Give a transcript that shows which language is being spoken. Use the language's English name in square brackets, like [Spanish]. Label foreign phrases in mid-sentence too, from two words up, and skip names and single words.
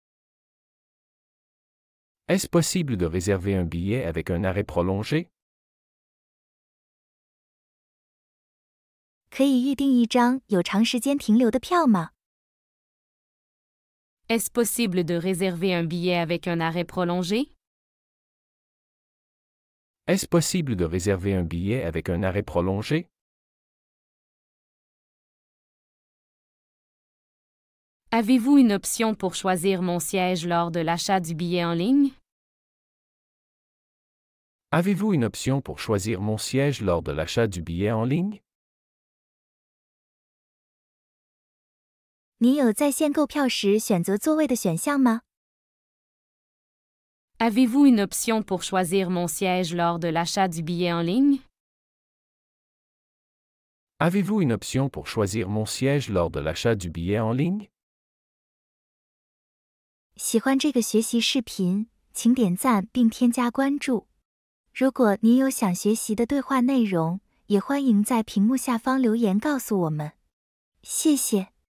[French] Est-ce possible de réserver un billet avec un arrêt prolongé? [Chinese] 可以预订一张有长时间停留的票吗？ [French] Est-ce possible de réserver un billet avec un arrêt prolongé? Est-ce possible de réserver un billet avec un arrêt prolongé? Avez-vous une option pour choisir mon siège lors de l'achat du billet en ligne? Avez-vous une option pour choisir mon siège lors de l'achat du billet en ligne? [Chinese] 您有在线购票时选择座位的选项吗？ [French] Avez-vous une option pour choisir mon siège lors de l'achat du billet en ligne? Avez-vous une option pour choisir mon siège lors de l'achat du billet en ligne? [Chinese] 喜欢这个学习视频，请点赞并添加关注。如果您有想学习的对话内容，也欢迎在屏幕下方留言告诉我们。谢谢。